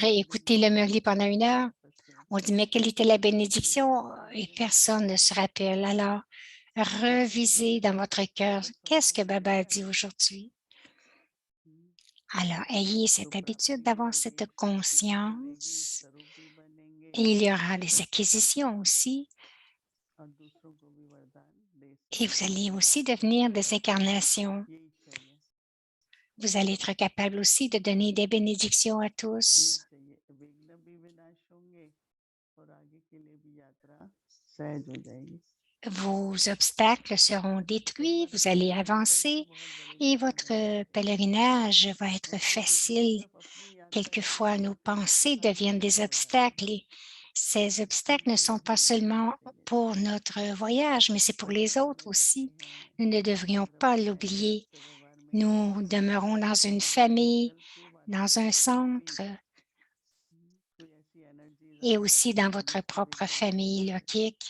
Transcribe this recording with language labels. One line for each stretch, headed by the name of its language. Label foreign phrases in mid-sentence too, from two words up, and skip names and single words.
Hindi: कोई भी
French: écouté
Hindi: नहीं
French: le
Hindi: याद
French: Murli pendant
Hindi: करता
French: une
Hindi: है
French: heure,
Hindi: वापस से,
French: on dit, mais quelle était la
Hindi: तो हमेशा
French: bénédiction?
Hindi: याद
French: Et
Hindi: रहे कि
French: personne ne
Hindi: क्या
French: se
Hindi: था।
French: rappelle. Alors,
Hindi: तो
French: revisez dans votre cœur,
Hindi: ऐसा
French: qu'est-ce
Hindi: स्वभाव
French: que
Hindi: बन
French: Baba a
Hindi: जाए
French: dit aujourd'hui? हम्म, Alors, ayez
Hindi: तो
French: cette habitude
Hindi: प्राप्ति भी
French: d'avoir
Hindi: होगी,
French: cette
Hindi: शक्ति भी मिलेगी,
French: conscience.
Hindi: स्वरूप भी बनेंगे
French: Et il y aura des acquisitions aussi.
Hindi: और दूसरों को भी वरदान दे
French: Et vous
Hindi: सकेंगे,
French: allez aussi
Hindi: प्राप्त कर
French: devenir des
Hindi: सकेंगे।
French: incarnations.
Hindi: यही चाहिए,
French: Vous allez être capable aussi de donner des bénédictions à
Hindi: यही
French: tous.
Hindi: चाहिए। विघ्न भी विनाश होंगे और आगे के लिए भी यात्रा सहज हो जाएगी।
French: Vos obstacles seront
Hindi: कई
French: détruits,
Hindi: बार
French: vous
Hindi: अपने
French: allez
Hindi: संकल्प ही
French: avancer
Hindi: बहुत बड़े
French: et
Hindi: विघ्न बन
French: votre
Hindi: जाते हैं
French: pèlerinage va être
Hindi: और वो विघ्न
French: facile.
Hindi: सिर्फ अपनी यात्रा के लिए
French: Quelquefois,
Hindi: नहीं
French: nos
Hindi: आते, उनके
French: pensées
Hindi: साथ
French: deviennent
Hindi: विघ्न
French: des
Hindi: हो जाते हैं।
French: obstacles et Ces obstacles ne sont pas seulement pour notre voyage, mais c'est pour les autres aussi. Nous ne devrions pas l'oublier. Nous demeurons dans une famille, dans un centre et aussi dans votre propre famille, Lokik.